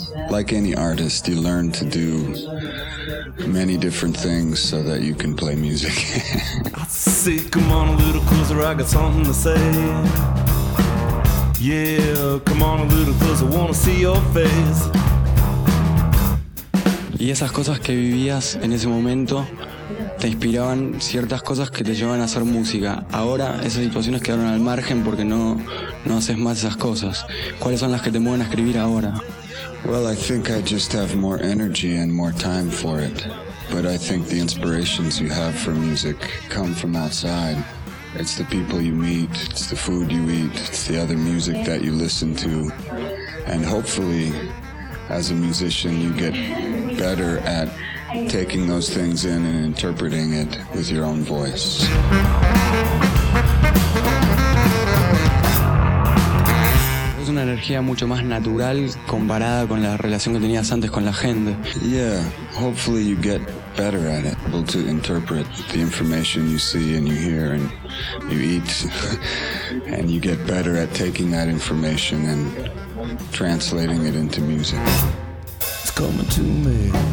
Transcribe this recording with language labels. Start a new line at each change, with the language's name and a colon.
English: Like any artist, you learn to do many different things so that you can play music. I say, come on a little closer, I got something to say. Yeah, come on a little closer, wanna see your face.
Spanish: ¿Y esas cosas que vivías en ese momento te inspiraban ciertas cosas que te llevaban a hacer música? Ahora esas situaciones quedaron al margen porque no haces más esas cosas. ¿Cuáles son las que te mueven a escribir ahora?
English: Well, I think I just have more energy and more time for it. But I think the inspirations you have for music come from outside. It's the people you meet, it's the food you eat, it's the other music that you listen to. And hopefully, as a musician, you get better at taking those things in and interpreting it with your own voice.
Spanish: Es una energía mucho más natural comparada con la relación que tenías antes con la gente.
English: Yeah, hopefully you get better at it, able to interpret the information you see and you hear and you eat, and you get better at taking that information and translating it into music. It's coming to me.